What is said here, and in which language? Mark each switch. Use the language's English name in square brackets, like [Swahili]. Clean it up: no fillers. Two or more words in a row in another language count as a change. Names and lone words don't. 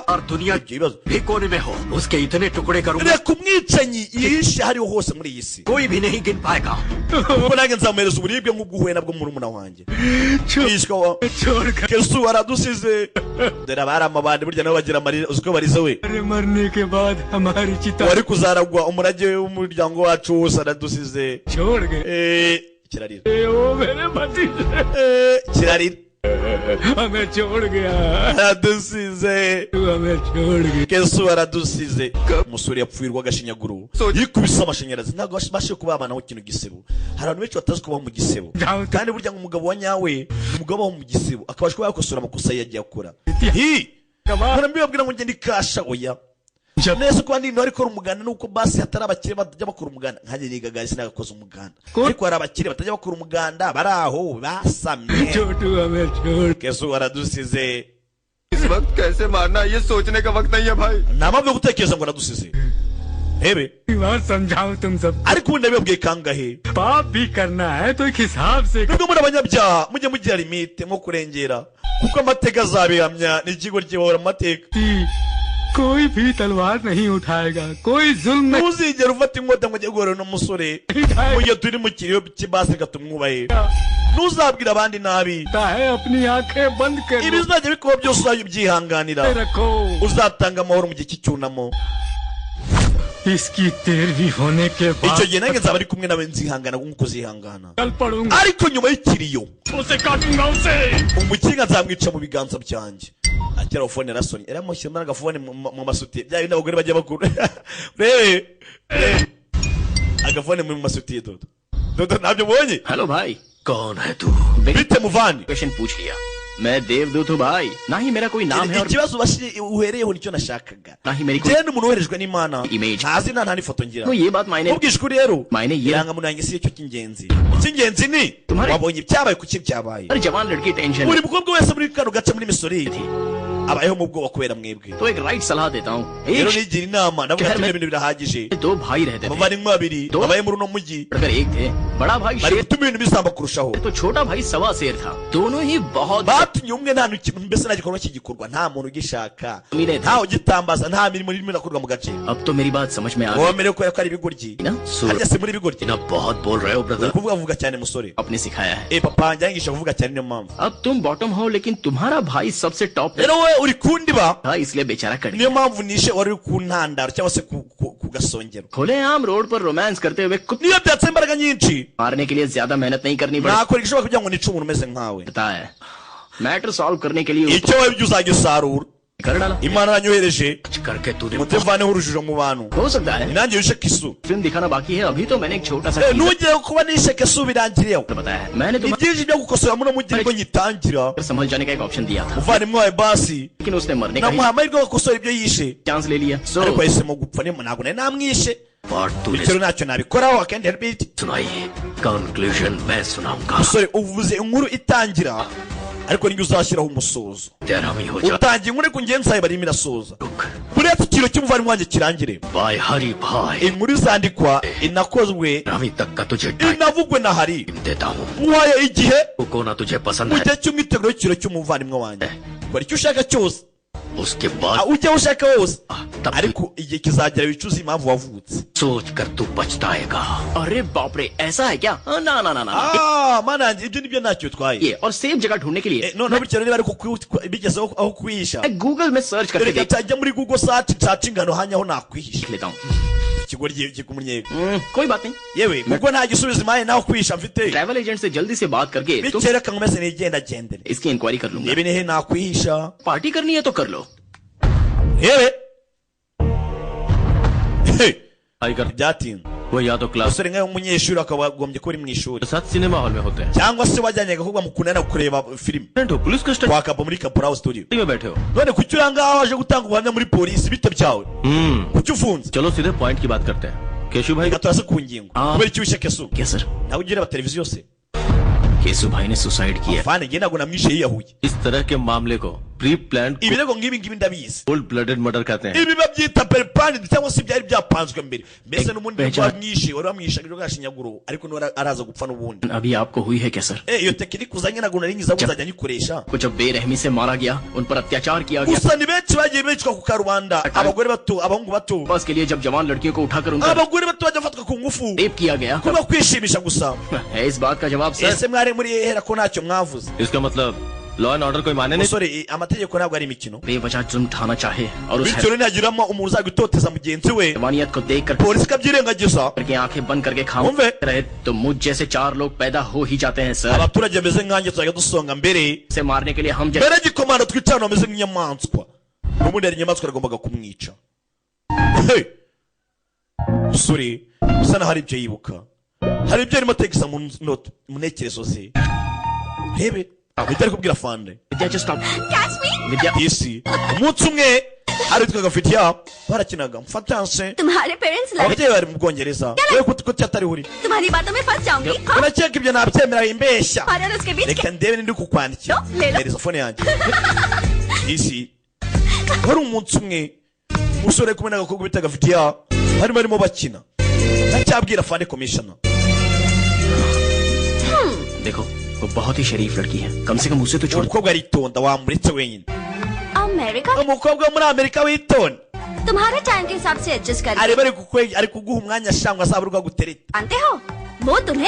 [Hindi] कोने में हो उसके इतने टुकड़े करूंगा [Kinyarwanda] reka umwicanyi yihishe hariho hose muri iyi si [Hindi] कोई भी नहीं गिन पाएगा [Kinyarwanda] kuko nanjye nzamuhereza uburibwe nk'ubw'uhuye nabwo murumuna wanjye yishwa wa kesu aradusize dore abari amabandi burya nabo bagira amarira uzi ko barize we [Hindi] मरने के बाद हमारी चिता [Kinyarwanda] wari kuzaragwa umurage w'umuryango wacu wose aradusize [Hindi] छोड़ गए [Kinyarwanda] kirarira [Hindi] वो मेरे पति [Kinyarwanda] kirarira [Hindi] हमें छोड़ गया [Kinyarwanda] aradusize [Hindi] हमें छोड़ गया [Kinyarwanda] kesu aradusize umusore yapfuirwa agashinyaguro yikubise amashanyarazi ntabwo bashe kubabanaho ikintu gisebo hari abantu benshi batazi kubaho mu gisebo kandi burya ngo umugabo wa nyawe ni umugabo waho mu gisebo akabasha kuba yakosora amakosa yagiye akora mbibabwira ngo ngende ikasha oya neza kuba ndi ntwari ikora umuganda nuko basi hatari abakire batajya bakora umuganda nkanjye nigaga sinagakoze umuganda ariko hari abakire batajya bakora umuganda bari aho basamye kesu aradusize [Hindi] इस वक्त कैसे मारना ये सोचने का वक्त नहीं है भाई [Kinyarwanda] nta mpamvu yo gutekereza ngo aradusize hebe [Hindi] समझाओ तुम सब [Kinyarwanda] ariko ubundi nabibabwiye kangahe [Hindi] पाप भी करना है तो एक हिसाब से [Kinyarwanda] nubwo muri abanyabyaha mujye mugira limite nko kurengera kuko amateka azabihamya n'ikigo gihora mu mateka [Hindi] कोई भी तलवार नहीं उठाएगा कोई जुल्म [Kinyarwanda] ntuzigera ufata inkota ngo ujye guhura n'umusore mu gihe turi mu kiriyo cy'ibasi tumwubahe ntuzabwira abandi nabi [Hindi] है अपनी आंखें बंद कर [Kinyarwanda] ibizajya bikuba byose uzajya ubyihanganira [Hindi] रखो [Kinyarwanda] uzatanga amahoro mu gihe cy'icyunamo [Hindi] इसकी 13वीं होने के [Kinyarwanda] icyo [Hindi] बाद [Kinyarwanda] gihe nange nzaba ari kumwe nawe nzihangana nk'uko uzihangana [Hindi] कल पढ़ूंगा [Kinyarwanda] ariko nyuma y'ikiriyo [Hindi] उसे काटूंगा उसे [Kinyarwanda] umukinga nzamwica mu biganza byanjye akira telefone yarasonye yaramushyira agafone mu masutiye bya bindi abagore bajya bakuru rebe agafone mu masutiye dodo ntabyo ubonye [Hindi] हेलो भाई कौन है तू [Kinyarwanda] bite muvandi [Hindi] क्वेश्चन पूछ लिया मैं देवदूत हूँ भाई ना ही मेरा कोई नाम है और [Kinyarwanda] ikibazo uhereyeho nicyo nashakaga [Hindi] ना ही मेरी कोई [Kinyarwanda] njyewe n'umuntu woherejwe n'imana Image. nta zina nta n'ifoto ngira [Hindi] तो ये बात मायने [Kinyarwanda] ubwishwe uri rero [Hindi] मायने ये [Kinyarwanda] irangamuntu yanjye si cyo cy'ingenzi icy'ingenzi ni [Hindi] Tumhari- [Kinyarwanda] wabonye ibyabaye kuki byabaye [Hindi] हर जवान लड़की टेंशन [Kinyarwanda] buri mukobwa wese muri kano gace muri misori abayeho mu bwoba kubera mwebwe [Hindi] तो एक राइट सलाह देता हूँ [Kinyarwanda] rero [Hindi] एक [Kinyarwanda] nigira inama navuga [Hindi] शहर [Kinyarwanda] ati [Hindi] में- [Kinyarwanda] ibyo bintu birahagije [Hindi] दो भाई रहते थे [Kinyarwanda] abavandimwe babiri [Hindi] Do- [Kinyarwanda] babaye muri uno mujyi [Hindi] अगर एक थे बड़ा भाई [Kinyarwanda] bari [Hindi] शेर [Kinyarwanda] gutuma ibintu bisamba kurushaho [Hindi] तो छोटा भाई सवा शेर था दोनों ही बहुत [Kinyarwanda] batumye umwe nta kintu mbese nta gikorwa kigikorwa nta muntu ugishaka Mirete. ntawe ugitambaza nta mirimo irimo irakorwa mu gace [Hindi] अब तो मेरी बात समझ में आ गई [Kinyarwanda] womerewe kubera ko ari ibigoryi [Hindi] ना [Kinyarwanda] harya se muri ibigoryi [Hindi] ना बहुत बोल रहे हो [Kinyarwanda] uri [Hindi] ब्रदर [Kinyarwanda] kuvuga vuga cyane musore [Hindi] आपने सिखाया है [Kinyarwanda] papa wanjye yangisha kuvuga cyane niyo mpamvu [Hindi] अब तुम बॉटम हो लेकिन तुम्हारा भाई सबसे टॉप पे [Kinyarwanda] rero we uri kundiba [Hindi] था इसलिए बेचारा कट [Kinyarwanda] niyo [Hindi] गया [Kinyarwanda] mpamvu nishe wari uri ku ntandaro cyangwa se ku gasongero [Hindi] खुलेआम रोड पर रोमांस करते हुए कुछ [Kinyarwanda] niyo byatse imbaraga nyinshi [Hindi] मारने के लिए ज्यादा मेहनत नहीं करनी पड़ती [Kinyarwanda] nakora igishoboka kugira ngo nice umuntu umeze nkawe [Hindi] है [English] matter solve [Hindi] करने के लिए [Kinyarwanda] icyo wabibye uzagisarura [Hindi] कर डाला [Kinyarwanda] imana yanyohereje [Hindi] कुछ करके तूने [Kinyarwanda] mutevaneho urujijo mu bantu [Hindi] हो सकता है [Kinyarwanda] nanjye wishe kisu [Hindi] फिल्म दिखाना बाकी है अभी तो मैंने एक छोटा सा teaser [Kinyarwanda] ntugire kuba nishe kisu birangiriyeho [Hindi] बताया है मैंने [Kinyarwanda] ni [Hindi] तुम्हें [Kinyarwanda] byinshi byo gukosora muno mujyi nibwo ngitangira [Hindi] संभल जाने का एक ऑप्शन दिया था [Kinyarwanda] umuvandimwe wawe basi [Hindi] लेकिन उसने मरने का [Kinyarwanda] namuha amahirwe yo gukosora ibyo yishe [Hindi] चांस ले लिया सो [Kinyarwanda] ariko yahisemo gupfa ntabwo nari namwishe [Hindi] और तूने [Kinyarwanda] bityo ntacyo nabikoraho akendi help [Hindi] सुनाई कंक्लूजन मैं सुनाऊंगा [Kinyarwanda] musore uvuze inkuru itangira ariko nibyo uzashyiraho umusozo [Hindi] तेरा भी हो जा [Kinyarwanda] utangiye inkuru ariko ngenzi zawe barimo irasoza buretse ikintu cy'umuvandimwe wanjye kirangire [Hindi] बाय हरी भाई [Kinyarwanda] inkuru izandikwa inakozwe [Hindi] अभी तक का तुझे टाइम [Kinyarwanda] inavugwe na hari [Hindi] देता हूँ [Kinyarwanda] muhaye igihe [Hindi] को ना तुझे पसंद [Kinyarwanda] mu [Hindi] है [Kinyarwanda] gihe cy'umwiteguro w'ikiro cy'umuvandimwe wanjye kora icyo ushaka cyose [Hindi] उसके बाद [Kinyarwanda] ujya aho ushaka hose [Hindi] तब [Kinyarwanda] ariko igihe kizagera wicuza impamvu wavutse [Hindi] सोच कर तू पछताएगा अरे बाप रे ऐसा है क्या ना ना ना ना [Kinyarwanda] mana yanjye ibyo nibyo ntacyo bitwaye [Hindi] ये और सेफ जगह ढूंढने के लिए [Kinyarwanda] noneho bityo niba ariko bigezeho aho kwihisha [Hindi] मैं गूगल में सर्च करके [Kinyarwanda] reka [Hindi] देख [Kinyarwanda] cyajya muri google search nshaka ingano hanya aho nakwihisha [Hindi] लेता हूँ [Kinyarwanda] ikigoryi kikumunnyega [Hindi] कोई बात नहीं, [Kinyarwanda] yewe kuko nta gisubizo impaye naho kwisha mfite [English] travel agent [Hindi] से जल्दी से बात करके तो [Kinyarwanda] bityo reka nkomeze nigenda gendere [Hindi] इसकी इंक्वायरी कर लूंगा। [Kinyarwanda] niba nihe nakwihisha [Hindi] पार्टी करनी है तो कर लो। [Kinyarwanda] yewe [Hindi] भाई कर [Kinyarwanda] byatinze [Hindi] वो या तो क्लास [Kinyarwanda] umusore nkawe w'umunyeshuri akaba agombye kuba uri mu ishuri [Hindi] के साथ [English] cinema hall [Hindi] में होते हैं। [Kinyarwanda] cyangwa se wajyanye agakobwa mukundana kureba filime [Hindi] हो [English] police custody [Kinyarwanda] kwa kapa muri Kaporal Studio [Hindi] में बैठे हो। [Kinyarwanda] none kuki uri ngaho waje gutanga ubuhamya muri polisi bite byawe kuki ufunze [Hindi] चलो सीधे पॉइंट की बात करते हैं। केशु भाई [Kinyarwanda] reka turase ku ngingo kubera iki wishe Kesu [Hindi] क्या सर? [Kinyarwanda] nawe ugireba televiziyo se [Hindi] केसु भाई ने सुसाइड किया। [Kinyarwanda] fane nge ntabwo namwishe yiyahuye [Hindi] इस तरह के मामले को [English] pre plan [Kinyarwanda] ibirego nk'ibi ngibi ndabizi [English] cold blooded murder [Hindi] कहते हैं। [Kinyarwanda] ibi babyita peripani cyangwa se byari byapanzwe mbere mbese n'ubundi Beja. wamwishe wari wamwishe agirwa gashinyaguro ariko niwe araza gupfa n'ubundi [Hindi] अभी आपको हुई है क्या सर? [Kinyarwanda] iyo tekinike uzanye ntabwo nari ngiza kuzajya nyikoresha [Hindi] कुछ बेरहमी से मारा गया, उन पर अत्याचार किया गया। [Kinyarwanda] gusa ni benshi bagiye bicwa ku karubanda abagore bato abahungu bato [Hindi] बस के लिए जब जवान लड़कियों को उठाकर उनका [Kinyarwanda] abagore bato bajya bafatwa ku ngufu [Hindi] रेप किया गया, [Kinyarwanda] kubera kwishimisha gusa [Hindi] है इस बात का जवाब सर? [Kinyarwanda] ese mwari muri hera ko ntacyo mwavuze [Hindi] इसका मतलब [English] law and order [Hindi] कोई माने नहीं। [Kinyarwanda] musore amategeko ntabwo ari imikino [Hindi] बेवजह जुर्म ठाना चाहे और उस [Kinyarwanda] bityo ntihagiramo umuntu uzajya utoteza mugenzi we [Hindi] हैवानियत को देखकर [Kinyarwanda] polisi ikabyirengagiza [Hindi] करके आंखें बंद करके खाओ [Kinyarwanda] Umve. [Hindi] रहे तो मुझ जैसे 4 लोग पैदा हो ही जाते हैं सर। [Kinyarwanda] abaturage bameze nkanjye tuzajya dusonga mbere [Hindi] से मारने के लिए हम जैसे [Kinyarwanda] mbere gikomando twicarana bameze nk'inyamaswa n'ubundi hari inyamaswa yagombaga kumwica Hey! musore usa naho hari ibyo yibuka hari ibyo arimo ategesa mu ntekerezo ze rebe ahita ari kubwira fande [English] विद्या just stop। Catch me! [Hindi] विद्या [Kinyarwanda] isi umunsi umwe hari witwaga fitiya barakinaga mfatanse [Hindi] तुम्हारे पेरेंट्स लड़े, [Kinyarwanda] ababyeyi bari mu bwongereza we kuki atari uri [Hindi] तुम्हारी बातों में फंस जाऊंगी। हाँ, [Kinyarwanda] urakeka ibyo nabyemera bimbeshya [Hindi] हमारे और उसके बीच [Kinyarwanda] reka ndebe nindi kukwandikira Lelo. hereza fone yanjye isi wari umunsi umwe umusore kumwe n'agakobwa bitaga fitiya barimo bakina ndacyabwira fande commissioner [Hindi] देखो वो बहुत ही शरीफ लड़की है, कम से कम उसे तो छोड़। [Kinyarwanda] umukobwa aritonda wamuretse wenyine [Hindi] अमेरिका [Kinyarwanda] umukobwa wo muri amerika witonda [Hindi] तुम्हारे टाइम के हिसाब से एडजस्ट कर [Kinyarwanda] ari ari kuguha umwanya shangwa azaba ari gutereta [Hindi] जानते हो वो तुम्हें